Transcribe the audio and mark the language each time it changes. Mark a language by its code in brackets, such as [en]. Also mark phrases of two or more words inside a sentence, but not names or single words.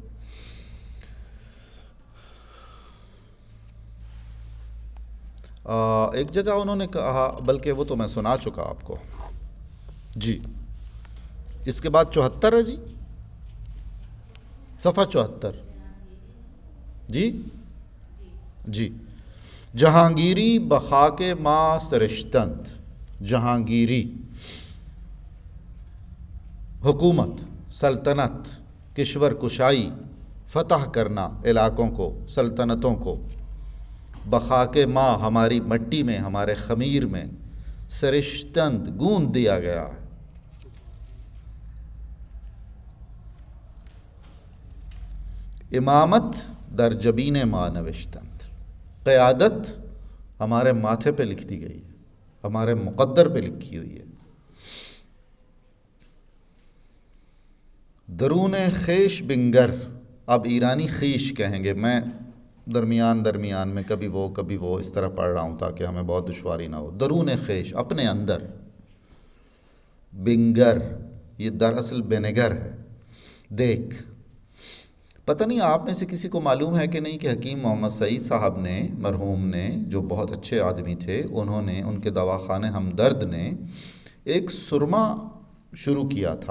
[ur] ایک جگہ انہوں نے کہا، بلکہ وہ تو میں سنا چکا آپ کو جی، اس کے بعد 74 ہے جی، صفحہ 74 جی جی، [fa] جہانگیری بخاک ما سرشتند، [ur] جہانگیری حکومت، سلطنت، کشور کشائی، فتح کرنا علاقوں کو، سلطنتوں کو، [fa] بخاک ما [ur] ہماری مٹی میں، ہمارے خمیر میں، سرشتند گوند دیا گیا ہے۔ [fa] امامت در جبین ما نوشتند، [ur] قیادت ہمارے ماتھے پہ لکھ دی گئی ہے، ہمارے مقدر پہ لکھی ہوئی ہے. [fa] درون خیش بنگر، [ur] اب ایرانی خیش کہیں گے، میں درمیان میں کبھی وہ اس طرح پڑھ رہا ہوں تاکہ ہمیں بہت دشواری نہ ہو. [fa] درون خیش، [ur] اپنے اندر. بنگر یہ دراصل وینیگر ہے. دیکھ، پتہ نہیں آپ میں سے کسی کو معلوم ہے کہ نہیں کہ حکیم محمد سعید صاحب نے، مرحوم نے، جو بہت اچھے آدمی تھے، انہوں نے، ان کے دواخانے ہمدرد نے ایک سرما شروع کیا تھا.